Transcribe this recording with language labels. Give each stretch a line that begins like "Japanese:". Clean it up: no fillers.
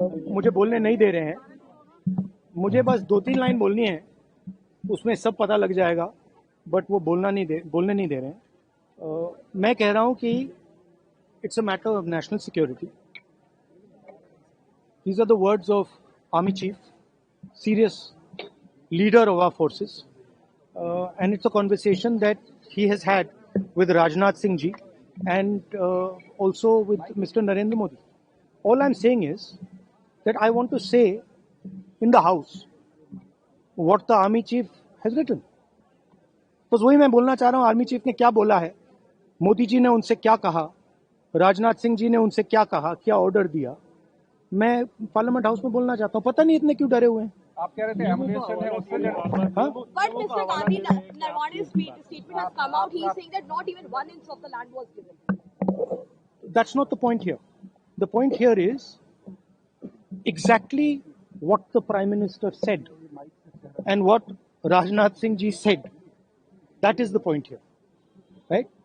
Hindi: मुझे बोलने नहीं दे रहे हैं। मुझे बस 2-3 लाइन बोलनी है, उसमें सब पता लग जाएगा, बट वो बोलने नहीं दे रहे हैं। मैं कह रहा हूं कि
English: It's a matter of national security. These are the words of Army Chief, serious leader of our forces, and it's a conversation that he has had with Rajnath Singh ji and also with Mr. Narendra Modi. All I'm saying is that I want to say in the House what the Army Chief has written.
Hindi: बस वही मैं बोलना चाह रहा हूँ, army chief ने क्या बोला है, मोदी जी ने उनसे क्या कहा, राजनाथ सिंह जी ने उनसे क्या कहा, क्या ऑर्डर दिया, मैं पार्लियामेंट हाउस में बोलना चाहता हूँ। पता नहीं इतने क्यों डरे हुए हैं। आप कह रहे थे एमुनेशन है उससे
English: But Mr. Gandhi, Narwane's statement has come out. He is saying that not even 1 inch of the land was given. That's not the point here. The point here is exactly what the Prime Minister said and what Rajnath Singh ji said. That is the point here. Right?